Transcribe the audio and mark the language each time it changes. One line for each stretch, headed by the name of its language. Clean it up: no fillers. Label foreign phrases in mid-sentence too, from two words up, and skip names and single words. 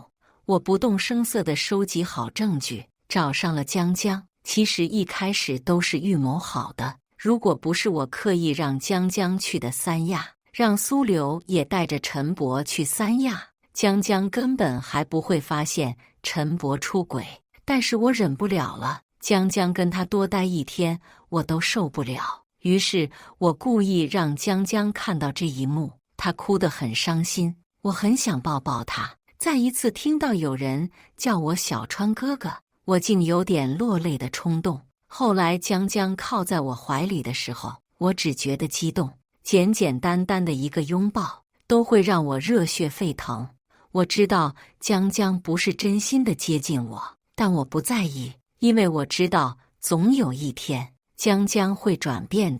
Chinese: 我不動聲色地收集好證據，找上了江江。其實一開始都是預謀好的，如果不是我刻意讓江江去的三亞，讓蘇柳也帶着陳伯去三亞，江江根本還不會發現陳伯出軌。但是我忍不了了，江江跟他多待一天，我都受不了。於是我故意讓江江看到這一幕，他哭得很傷心，我很想抱抱他。再一次聽到有人叫我小川哥哥，我竟有點落淚的衝動。後來江江靠在我懷裡的時候，我只覺得激動，簡簡單單的一個擁抱都會讓我熱血沸騰。我知道江江不是真心的接近我，但我不在意，因為我知道總有一天江江會轉變的。